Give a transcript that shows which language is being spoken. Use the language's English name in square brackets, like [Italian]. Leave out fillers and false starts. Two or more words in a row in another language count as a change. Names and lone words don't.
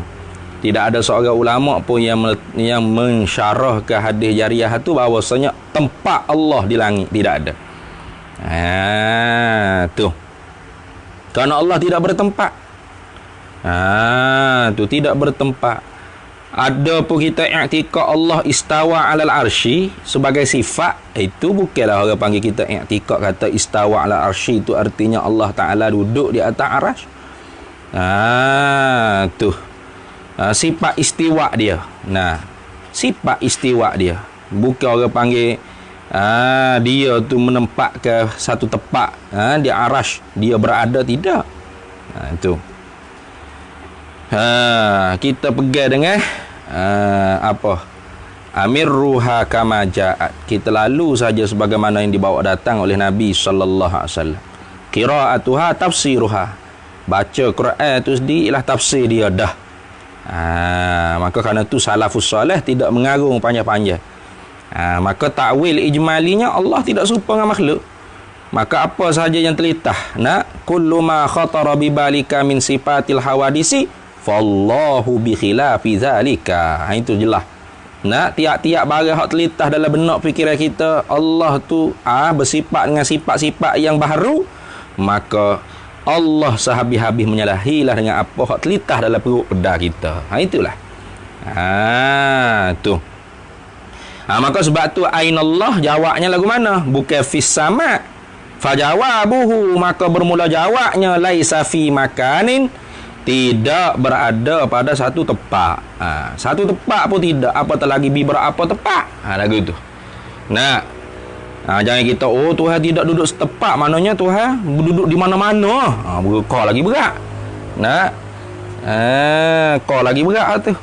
[Malay] Tidak ada seorang ulama pun yang mensyarahkan hadis jariyah tu bahawasanya tempat Allah di langit, tidak ada. Tu. Kerana Allah tidak bertempat. Tu tidak bertempat. Ada pun kita i'tikad Allah [Arabic] استوى على العرش [Malay] sebagai sifat, itu bukanlah orang panggil kita i'tikad kata [Arabic] استوى على العرش [Malay] itu artinya Allah Taala duduk di atas arasy. Tu. Sifat istiwa dia. Sifat istiwa dia. Bukan orang panggil dia tu menempat ke satu tempat di arasy dia berada, tidak. Itu. Kita pegang dengan [Arabic] أمروها كما جاءت. [Malay] Kita lalu saja sebagaimana yang dibawa datang oleh Nabi sallallahu alaihi wasallam. [Arabic] قراءتها تفسيرها. [Malay] Baca Quran tu sendiri ialah tafsir dia dah. Maka kerana tu salafus soleh tidak mengarung panjang-panjang. Maka takwil ijmalinya Allah tidak serupa dengan makhluk. Maka apa sahaja yang terlitah, [Arabic] كل ما خطر ببالك من صفات الحوادث فالله بخلاف ذلك. [Malay] Itu jelas. Tiap-tiap barang hak terlitah dalam benak fikiran kita, Allah tu bersifat dengan sifat-sifat yang baharu, maka Allah sehabis-habis menyalahilah dengan apa hak terlitah dalam perut pedah kita. Itulah. Tu. Maka sebab tu ainallah jawabnya lagu mana? Bukan [Arabic] في السماء فجوابه, [Malay] maka bermula jawabnya [Arabic] ليس في مكان, [Malay] tidak berada pada satu tempat. Satu tempat pun tidak, apatah lagi berapa tempat. Lagu tu. Jangan kita Tuhan tidak duduk setempat, maknanya Tuhan duduk di mana-mana. Kau lagi berat. Kau lagi berat tu.